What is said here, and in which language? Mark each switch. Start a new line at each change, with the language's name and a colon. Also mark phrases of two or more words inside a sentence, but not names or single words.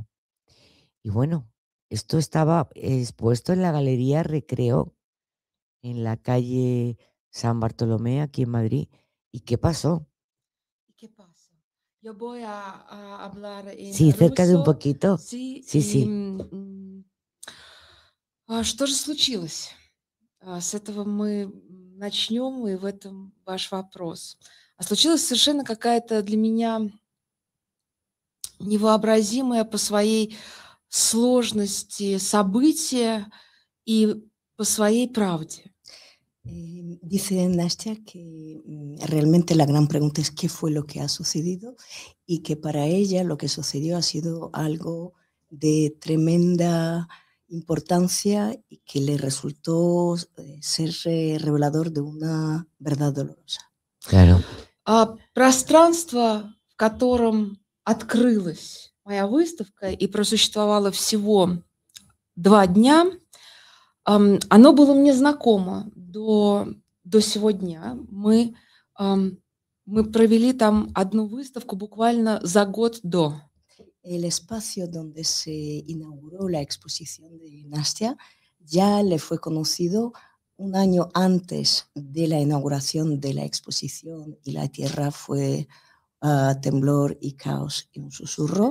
Spanish: Y bueno, esto estaba expuesto en la Galería Recreo, en la calle San Bartolomé, aquí en Madrid. ¿Y qué pasó? ¿Y qué pasa? Yo voy a hablar en Sí, cerca de un ruso. poquito. Sí, Sí, y sí.
Russian: что же случилось? С этого мы начнем, и в этом ваш вопрос. А случилась совершенно какая-то для меня невообразимая по своей сложности событие и по своей правде.
Spanish: Dice Nastia que realmente la gran pregunta es qué fue lo que ha sucedido y que para ella lo que sucedió ha sido algo de tremenda importancia y que le resultó ser revelador de una verdad dolorosa. Claro.
Russian: Пространство, в котором открылась моя выставка и просуществовало всего 2 дня, оно было мне знакомо до сего дня. Мы провели там одну выставку буквально за год до.
Spanish: El espacio donde se inauguró la exposición de Nastia ya le fue conocido un año antes de la inauguración de la exposición y la tierra fue temblor y caos y un susurro.